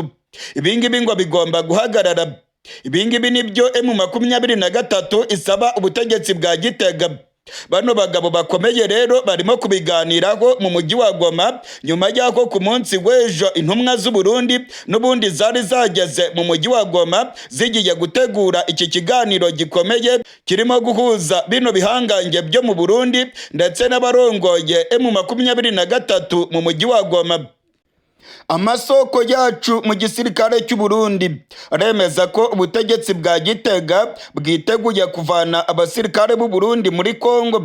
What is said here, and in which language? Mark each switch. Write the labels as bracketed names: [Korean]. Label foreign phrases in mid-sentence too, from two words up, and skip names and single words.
[Kinyarwanda] Ibingibi ngo bigomba guhagarara. Ibingibi nibyo M23 isaba ubutegetsi bwa Gitega. Bano bagabo bakomeye rero barimo kubiganiraho mu mujyi wa Goma, nyuma y'ako ku munsi w'ejo intumwa z'u Burundi n'ubundi zari zageze mu mujyi wa Goma zigiye gutegura iki kiganiro gikomeye kirimo guhuza bino bihangange byo mu Burundi ndetse n'abarongoye M23 mu mujyi wa Goma. Amasoko yacu mu gisirikare cy'u Burundi aremeza ko ubutegetsi bwa Gitega bwiteguye kuvana abasirikare b'u Burundi muri Kongo.